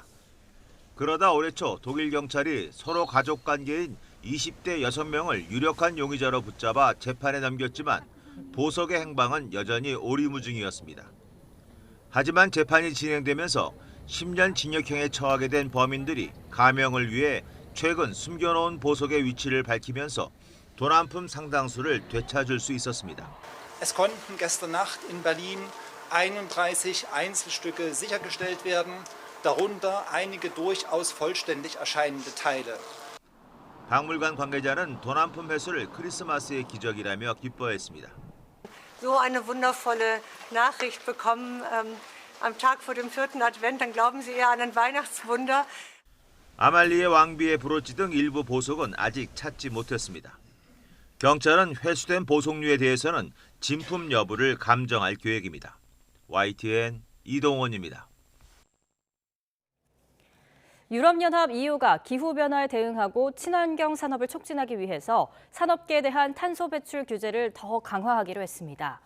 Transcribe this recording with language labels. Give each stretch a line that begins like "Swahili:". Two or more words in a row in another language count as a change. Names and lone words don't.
Korean: 그러다 올해 초 독일 경찰이 서로 가족 관계인 20대 6명을 유력한 용의자로 붙잡아 재판에 넘겼지만 보석의 행방은 여전히 오리무중이었습니다. 하지만 재판이 진행되면서 10년 징역형에 처하게 된 범인들이 가명을 위해 최근 숨겨놓은 보석의 위치를 밝히면서 도난품 상당수를 되찾을 수 있었습니다.
German: Es konnten gestern Nacht in Berlin 31 Einzelstücke sichergestellt werden, darunter einige durchaus vollständig erscheinende Teile.
Korean: 박물관 관계자는 도난품 회수를 크리스마스의 기적이라며 기뻐했습니다.
German: So eine wundervolle Nachricht bekommen am Tag vor dem 4. Advent, dann glauben Sie eher an ein Weihnachtswunder.
Korean: 아말리의 왕비의 브로치 등 일부 보석은 아직 찾지 못했습니다. 경찰은 회수된 보석류에 대해서는 진품 여부를 감정할 계획입니다. YTN 이동원입니다. 유럽연합 EU가 기후변화에 대응하고 친환경 산업을 촉진하기 위해서 산업계에 대한 탄소 배출 규제를 더 강화하기로 했습니다.